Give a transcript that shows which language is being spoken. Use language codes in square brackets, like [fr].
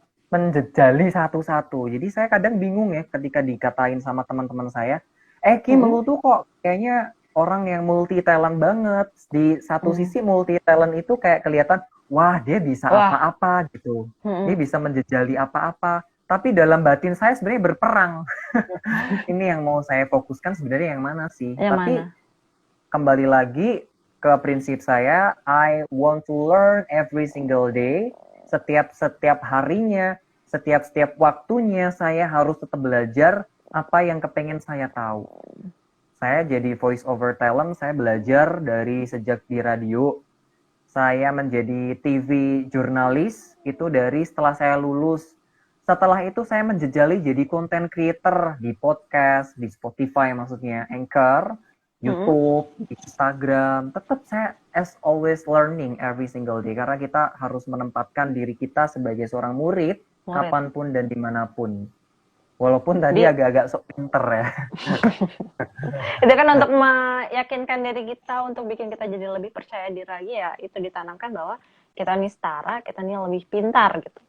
[id] Menjejali satu-satu. Jadi saya kadang bingung ya ketika dikatain sama teman-teman saya, Kim lu tuh kok kayaknya orang yang multi talent banget. Di satu sisi multi talent itu kayak kelihatan, wah dia bisa apa-apa gitu. Dia bisa menjejali apa-apa. Tapi dalam batin saya sebenarnya berperang. Ini yang mau saya fokuskan sebenarnya yang mana sih? Tapi kembali lagi ke prinsip saya, [en] I want to learn every single day. [id] Setiap harinya, setiap waktunya saya harus tetap belajar apa yang kepengen saya tahu. Saya jadi voice over talent, saya belajar dari sejak di radio. Saya menjadi TV jurnalis itu dari setelah saya lulus. Setelah itu saya menjejali jadi content creator di podcast, di Spotify maksudnya, Anchor, YouTube, Instagram. Tetap saya [en] as always learning every single day. [id] Karena kita harus menempatkan diri kita sebagai seorang murid. Kapanpun dan dimanapun. Walaupun tadi agak-agak sok pinter ya. Itu kan untuk meyakinkan diri kita, untuk bikin kita jadi lebih percaya diri lagi ya. Itu ditanamkan bahwa kita nih setara, kita nih lebih pintar gitu.